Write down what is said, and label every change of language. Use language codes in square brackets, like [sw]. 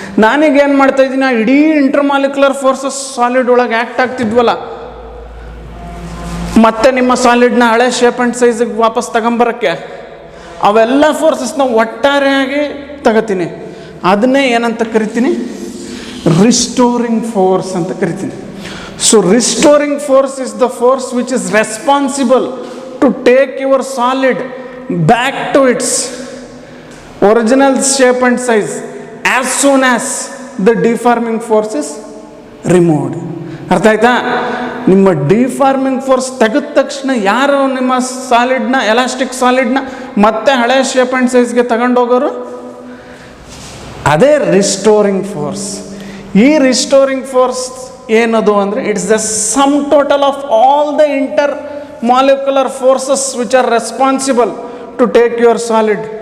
[kn] ನಾನೀಗ ಏನು ಮಾಡ್ತಾ ಇದ್ದೀನಿ, ಇಡೀ ಇಂಟರ್ ಮಾಲಿಕ್ಯುಲರ್ ಫೋರ್ಸಸ್ ಸಾಲಿಡ್ ಒಳಗೆ ಆ್ಯಕ್ಟ್ ಆಗ್ತಿದ್ವಲ್ಲ, ಮತ್ತೆ ನಿಮ್ಮ ಸಾಲಿಡ್ನ ಹಳೆ ಶೇಪ್ ಆ್ಯಂಡ್ ಸೈಜಿಗೆ ವಾಪಸ್ ತಗೊಂಬರೋಕ್ಕೆ ಅವೆಲ್ಲ ಫೋರ್ಸಸ್ನ ಒಟ್ಟಾರೆಯಾಗಿ ತಗೋತೀನಿ. ಅದನ್ನೇ ಏನಂತ ಕರಿತೀನಿ, ರಿಸ್ಟೋರಿಂಗ್ ಫೋರ್ಸ್ ಅಂತ ಕರಿತೀನಿ. [en] So restoring force is the force which is responsible to take your solid back to its original shape and size as soon as the deforming force is removed. [kn] ಅರ್ಥ ಆಯ್ತಾ? ನಿಮ್ಮ ಡಿಫಾರ್ಮಿಂಗ್ ಫೋರ್ಸ್ ತೆಗೆದ ತಕ್ಷಣ ಯಾರು ನಿಮ್ಮ ಸಾಲಿಡ್ನ, elastic ಸಾಲಿಡ್ನ ಮತ್ತೆ ಹಳೆ shape and ಸೈಜ್ಗೆ ತಗೊಂಡೋಗೋರು, ಅದೇ ರಿಸ್ಟೋರಿಂಗ್ ಫೋರ್ಸ್. ಈ ರಿಸ್ಟೋರಿಂಗ್ ಫೋರ್ಸ್ ಏನದು ಅಂದರೆ, [en] it's the sum total of all the intermolecular forces which are responsible to take your solid